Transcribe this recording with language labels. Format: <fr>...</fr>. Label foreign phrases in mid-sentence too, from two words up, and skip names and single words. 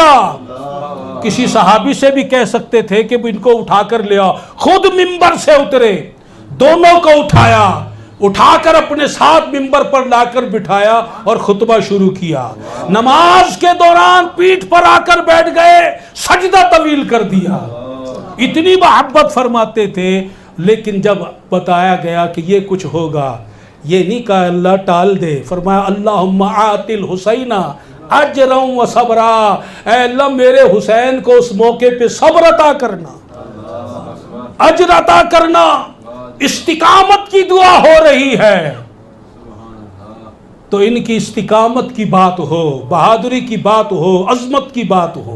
<ur>کسی صحابی سے بھی کہہ سکتے تھے کہ ان کو اٹھا کر لیا، خود منبر سے اترے، دونوں کو اٹھایا، اٹھا کر اپنے ساتھ منبر پر لا کر بٹھایا اور خطبہ شروع کیا۔ نماز کے دوران پیٹھ پر آ کر بیٹھ گئے، سجدہ طویل کر دیا۔ اتنی محبت فرماتے تھے، لیکن جب بتایا گیا کہ یہ کچھ ہوگا، یہ نہیں کہا اللہ ٹال دے، فرمایا</ur> <ar>اللہم آت الحسین اجرا و صبرا،</ar> <ur>اے اللہ میرے حسین کو اس موقع پہ صبر عطا کرنا، اجر عطا کرنا۔ استقامت کی دعا ہو رہی ہے تو ان کی استقامت کی بات ہو، بہادری کی بات ہو، عظمت کی بات ہو۔</ur>